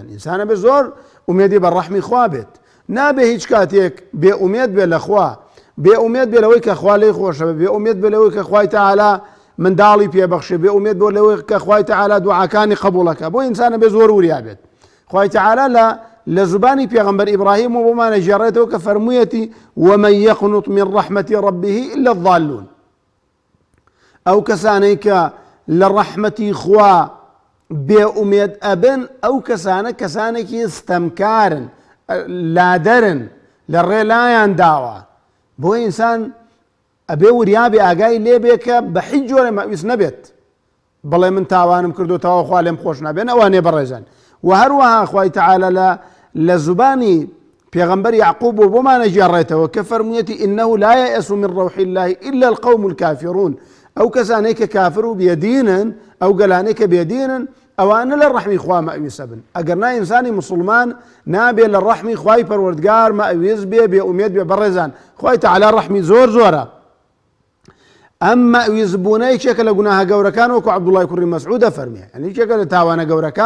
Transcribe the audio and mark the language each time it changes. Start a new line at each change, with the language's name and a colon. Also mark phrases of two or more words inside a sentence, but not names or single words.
Central Kurdish: ئینسانە بێ زۆر ئومێدی بە ڕەحمی خوا بێت، نابێ هیچ کاتێک بێئومێد بێ لە خوا، بێئومێد بێ لەوەی کە خوا لێی خۆشە بێ، بێئومێد بێ لەوەی کە خوای تەعالا منداڵی پێبەخشێ، بێئومێد بۆ لەوەی کە خوای تەعالا دوعاکانی قبوڵەکە. بۆ ئینسانە بێ زۆر وریا بێت. خوای تەعالا لە زبانی پێغەمبەر ئیبراهیم و بۆمانە ژێڕێتەوە کە فەرموویەتی
Arabic: ومن يقنط من رحمة ربه إلا الضالون.
Central Kurdish: ئەو کەسانەی کە لە ڕەحمەتی خوا بێئومێد ئەبن، ئەو کەسانە کەسانێکی ستەمکارن، لادەرن، لە ڕێ لایان داوە. بۆ ئینسان ئەبێ وریابێ ئاگای لێبێ کە بە هیچ جۆرە مەئویس نەبێت، بڵێ من تاوانم کردوتەوە خوا لێم خۆش نابێن، ئەوانێ بەڕێزان. و هەروەها خوای تەعالا لە زبانی پێغەمبەر یعقوب و بۆمانە ژێڕێتەوە کە فەرموویەتی
Arabic: إنه لا يأس من روح الله إلا القوم الكافرون.
Central Kurdish: ئەو کەسانەی کە کافر و بێدینن، ئەو گەلانەی کە بێدینن، ئەوانە لە ڕەحمی خوا مەئویسە بن. ئەگەر نا ئینسانی مسلمان نابێ لە ڕەحمی خوای پەروەردگار مەئویز بێ، بێئومێد بێ. بەڕێزان خوای تەعالا ڕەحمی زۆرە. ئەم مەئویز بوونە یەکێکە لە گوناهە گەورەکان، وەکو عەبدوڵڵای کوڕی مەسعودە فەرمێ، یعنی یەکێکە لە تاوانە گەورەکان.